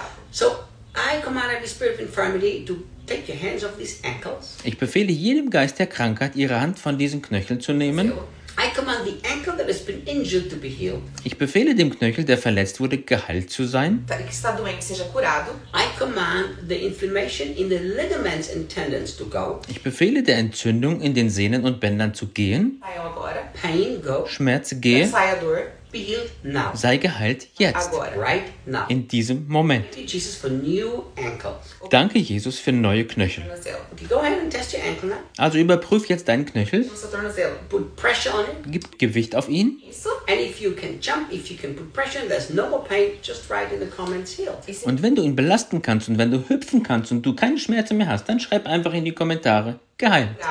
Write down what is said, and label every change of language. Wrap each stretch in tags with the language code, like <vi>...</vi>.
<en>So I command every spirit of infirmity to take your hands off these ankles.</en> <de>Ich befehle jedem Geist der Krankheit, ihre Hand von diesen Knöcheln zu nehmen.</de> <en>I command the ankle that has been injured to be healed.</en> <de>Ich befehle dem Knöchel, der verletzt wurde, geheilt zu sein.</de> <pt>Que está doente, seja curado.</pt> <en>I command the inflammation in the ligaments and tendons to go.</en> <de>Ich befehle der Entzündung in den Sehnen und Bändern zu gehen.</de> <pt>Saia agora.</pt> <en>Pain go.</en> <de>Schmerz gehe.</de> <pt>Saia dor.</pt> <en>Be healed now.</en> <de>Sei geheilt jetzt.</de> <pt>Agora.</pt> <en>Right now.</en> <de>In diesem Moment.</de> <en>Thank you, Jesus, for new ankles. Okay.</en> <de>Danke, Jesus, für neue Knöchel.</de> <en>Go ahead and test your ankle now.</en> <de>Also überprüf jetzt deinen Knöchel.</de> <en>Put pressure on it.</en> <de>Gib Gewicht auf ihn.</de> <en>And if you can jump, if you can put pressure on, there's no more pain, just write in the comments healed.</en> <de>Und wenn du ihn belasten kannst und wenn du hüpfen kannst und du keine Schmerzen mehr hast, dann schreib einfach in die Kommentare geheilt.</de>